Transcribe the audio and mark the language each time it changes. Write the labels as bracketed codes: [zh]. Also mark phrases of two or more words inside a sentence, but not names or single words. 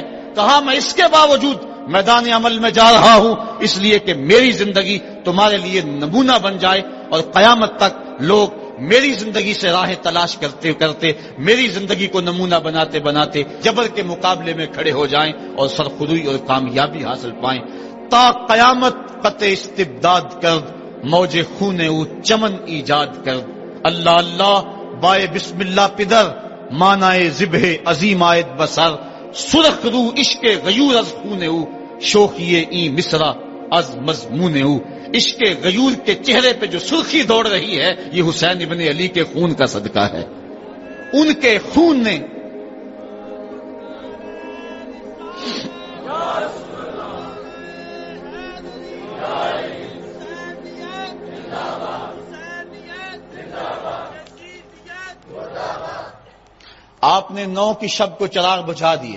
[ur] کہا میں اس کے باوجود میدان عمل میں جا رہا ہوں اس لیے کہ میری زندگی تمہارے لیے نمونہ بن جائے اور قیامت تک لوگ میری زندگی سے راہیں تلاش کرتے کرتے میری زندگی کو نمونہ بناتے بناتے جبر کے مقابلے میں کھڑے ہو جائیں اور سرخروئی اور کامیابی حاصل پائیں. [fa] تا قیامت قطع استبداد کر، موج خون او چمن ایجاد کر. اللہ اللہ بائے بسم اللہ پدر، مانائے ذبح عظیم آیت بسر. سرخ رو عشق غیور از خون او، شوخیے این مصرا از مضمون او. [ur] عشق غیور کے چہرے پہ جو سرخی دوڑ رہی ہے یہ حسین ابن علی کے خون کا صدقہ ہے. ان کے خون نے آپ نے 9 کی شب کو چراغ بجھا دیے.